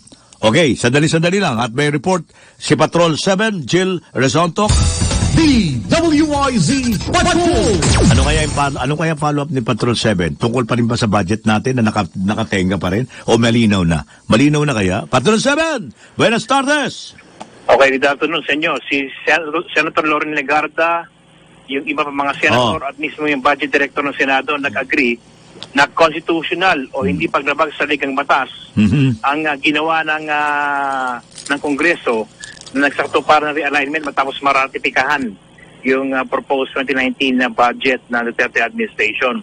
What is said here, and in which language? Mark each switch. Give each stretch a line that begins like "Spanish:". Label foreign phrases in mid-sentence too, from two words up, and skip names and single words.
Filipino: Okay, sandali lang at may report si Patrol 7, Jill Rezontok. DWIZ Patrol! Ano kaya follow-up ni Patrol 7? Tungkol pa rin ba sa budget natin na nakatenga pa rin? O malinaw na? Malinaw na kaya? Patrol 7!
Spanish: Buenas tardes!
Filipino: Okay,
English: good afternoon
Filipino: sa inyo. Si Senator Loren Legarda, yung iba pa mga senator at mismo yung
English: budget director
Filipino: ng Senado nag-agree na constitutional o hindi paglabag sa ligang batas ang ginawa ng Kongreso na nagsakto para ng realignment matapos maratipikahan yung proposed 2019 na budget ng Duterte administration.